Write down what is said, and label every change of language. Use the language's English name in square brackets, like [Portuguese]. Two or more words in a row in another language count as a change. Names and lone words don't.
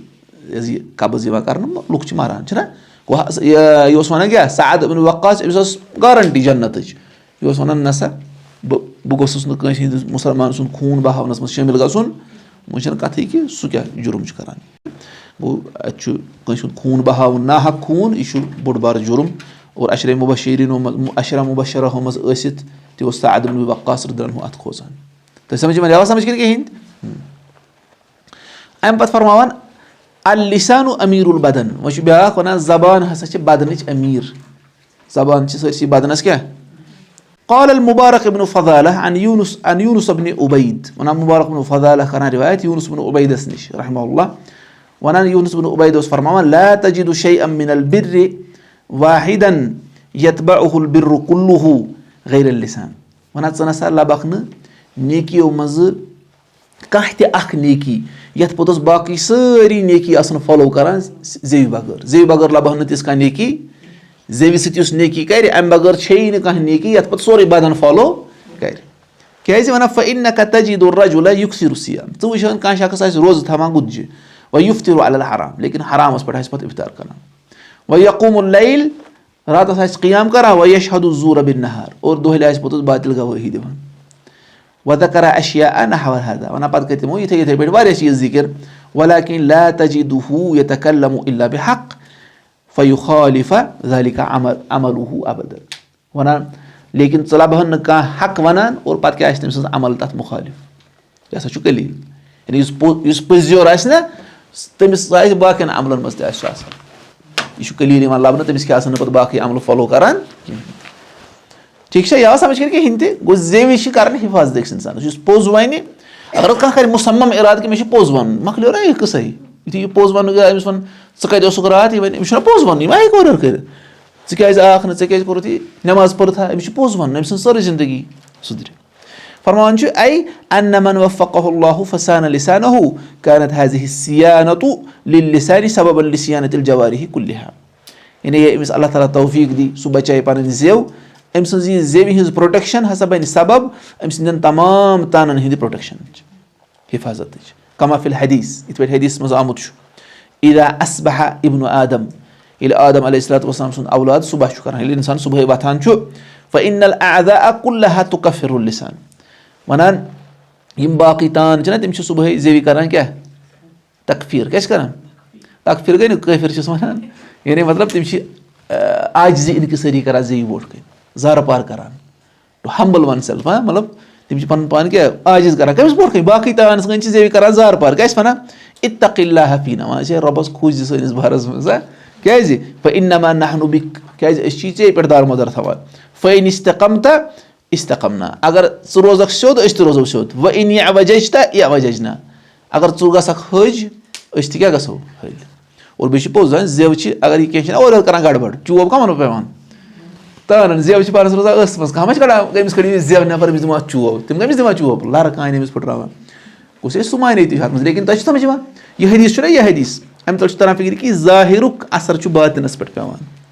[Kashmiri] कब्ज़ कर लुक मरान यह वन क्या सअद इब्न वक्कास अमिस गारंटी जन्नत यह वन नसा بہٕ گوٚژھُس نہٕ کٲنٛسہِ ہِنٛدِس مُسلمان سُنٛد خوٗن بہاونَس منٛز شٲمِل گژھُن وۄنۍ چھَنہٕ کَتھٕے کہِ سُہ کیٛاہ جُرُم چھُ کَران گوٚو اَتہِ چھُ کٲنٛسہِ ہُنٛد خوٗن بہاوُن ناحق خوٗن یہِ چھُ بوٚڑ بارٕ جُرُم اور عشرے مُبشریٖنو منٛز عشرا مُبشراہو منٛز ٲسِتھ تہِ اوس سعد بن وقاص [Arabic] رضی اللہ عنہ [Kashmiri] اَتھ کھوژان تۄہہِ سَمٕجھ یِوان یِوان سَمٕجھ کِنہٕ کِہیٖنۍ اَمہِ پَتہٕ فرماوان [Arabic] اللسانُ امیٖر البدن [Kashmiri] وۄنۍ چھُ بیٛاکھ وَنان زبان ہسا چھِ بدنٕچ أمیٖر زبان چھِ سٲرسٕے بدنس کیٛاہ [Arabic] قال المبارک ابن فضالہ عن یوٗنس ابن عبید [Kashmiri] وَنان مُبارک ابن فضالہ کران رِوایت یوٗنس ابن عبیدس نِش [Arabic] رحمہ اللہ [Kashmiri] وَنان یوٗنس ابن عبید اوس فرماوان [Arabic] لا تجد شيئا من البر واحدا يتبعه البر كله غير اللسان [Kashmiri] وَنان ژٕ نسا لبکھ نہٕ نیکیو منٛزٕ کانٛہہ تہِ اکھ نیکی یتھ پوٚتُس باقٕے سٲری نیکی آسن فالو کران زیٚوِ بغٲر لبکھ نہٕ تِژھ کانٛہہ نیکی زیٚوِ سۭتۍ یُس نیکی کرِ اَمہِ بغٲر چھیی نہٕ کانٛہہ نیکی یتھ پتہٕ سورُے بدن فالو کرِ کیازِ وَنان [Arabic] فإنك تجد الرجل يكثر الصيام [Kashmiri] ژٕ وٕچھان کانٛہہ شخص آسہِ روزٕ تھاوان گُتجہِ [Arabic] ويفطر على الحرام [Kashmiri] لیکِن حرامس پٮ۪ٹھ آسہِ پتہٕ اِفطار کران [Arabic] ويقوم الليل [Kashmiri] راتس آسہِ قیام کران [Arabic] ويشهد الزور بالنهار [Kashmiri] اور دۄہلہِ آسہِ پوٚتُس باطل گوٲہی دِوان [Arabic] وذكر اشياء نحو هذا [Kashmiri] وَنان پتہٕ کٔرۍ تِمو یِتھے یِتھے پٲٹھۍ واریاہ چیٖز ذِکر [Arabic] ولكن لا تجده يتكلم الا بحق فيخالف ذلك عمله ابدا [Kashmiri] وَنان لیکِن ژٕ لبہن نہٕ کانٛہہ حق وَنان اور پتہٕ کیٛاہ آسہِ تٔمۍ سٕنٛز عمل تتھ مُخالِف یہِ ہسا چھُ قلیٖل یعنی یُس پٔزیور آسہِ نا تٔمِس آسہِ باقین عملن منٛز تہِ آسہِ سُہ آسان یہِ چھُ قلیٖل یِوان لبنہٕ تٔمِس کیٛاہ آسان نہٕ پتہٕ باقٕے عملہٕ فالو کران کِہینۍ ٹھیٖک چھا یہِ سمجھ کِنہٕ کِہینۍ تہِ گوٚو زیوِ چھِ کران حِفاظت أکِس اِنسانس یُس پوٚز وَنہِ اگر کانٛہہ کرِ مُسمم ارادٕ کہِ مےٚ چھُ پوٚز وَنُن مۄکلیو نا یہِ قٕصے یُتھُے یہِ پوٚز وَنُن گٔے أمِس وَن ژٕ کَتہِ اوسُکھ راتھ یہِ وَنہِ أمِس چھُنہ پوٚز وَنُن یہِ ما ہیٚکہِ اورٕ یورٕ کٔرِتھ ژٕ کیازِ آکھ نہٕ ژےٚ کیازِ کوٚرُتھ یہِ نٮ۪ماز پٔرتھا أمِس چھُ پوٚز وَنُن أمۍ سٕنٛز سٲرٕے زندگی سُدرِ فرمان چھُ [Arabic] ان من وفقه الله فسان لسانه كانت هذه الصيانة للسان سببا لصيانة الجوارح كلها [Kashmiri] یعنی یہِ أمِس [Arabic] اللہ تعالیٰ [Kashmiri] توفیٖق دی سُہ بچایہِ پنٕنۍ زیو أمۍ سٕنٛز یہِ زیوِ ہٕنٛز پروٹیکشن ہسا بنہِ سبب أمۍ سٕنٛدٮ۪ن تمام تانن ہٕنٛدِ پروٹیکشنٕچ حِفاظتٕچ [Arabic] کما فی الحدیث [Kashmiri] یِتھ پٲٹھۍ حدیثس منٛز آمُت چھُ [Arabic] اذا اصبح ابن آدم [Kashmiri] ییٚلہِ آدم [Arabic] علیہ الصلوۃ والسلام [Kashmiri] سُنٛد اولاد صبح چھُ کران ییٚلہِ اِنسان صبحٲے وۄتھان چھُ [Arabic] فإن الاعضاء كلها تكفر اللسان [Kashmiri] وَنان یِم باقٕے تان چھِنہ تِم چھِ صبحٲے زیوِ کران کیٛاہ تکفیٖر کیٛاہ چھِ کران تکفیٖر گٔے نہٕ کٲفِر چھِس وَنان یعنی مطلب تِم چھِ عاجزی اِنکِسٲری کران زیوِ برونٛٹھ کَنۍ زارٕ پار کران [English] to humble one self [Kashmiri] مطلب تِم چھِ پنُن پان کیٛاہ عاجز کران کٔمِس برونٛٹھ کَنۍ باقٕے تانَس کَنۍ چھِ زیوِ کران زارٕ پار کیٛاہ چھِ وَنان [Arabic] اتق اللہ فینا [Kashmiri] وَنان چھِ رۄبس کھوٗژ زِ سٲنِس بارس منٛز کیٛازِ فإنما [Arabic] نحن بِک [Kashmiri] کیٛازِ أسۍ چھِی ژےٚ پٮ۪ٹھ دارمدار تھاوان [Arabic] فإن استقمت استقمنا [Kashmiri] اگر ژٕ روزکھ سیوٚد أسۍ تہِ روزو سیوٚد [Arabic] وإن اعوججت اعوججنا [Kashmiri] اگر ژٕ گژھکھ حٔج أسۍ تہِ کیٛاہ گژھو حٔلۍ اور بیٚیہِ چھِ پوٚز زیو چھِ اگر یہِ کینٛہہ چھِنہ اورٕ یورٕ کران گڑبڑ چوب کَمن پیٚوان تانن زیو چھِ پانس روزان ٲسس منٛز کانٛہہ ما چھِ کڑان أمِس کٔڑِو زیو نٮ۪بر أمِس دِوان چوب تِم کٔمِس دِوان چوب لرٕ کانہِ أمِس پھٕٹراوان گوٚژھ أسۍ سُہ مانے تہِ چھُ اَتھ منٛز لیکِن تۄہہِ چھُ سمجھ یِوان یہِ حدیٖث چھُنہ یہِ حدیٖث اَمہِ تَل چھُ تران فِکرِ کہِ ظٲہِرُک اثر چھُ باطِنس پٮ۪ٹھ پیٚوان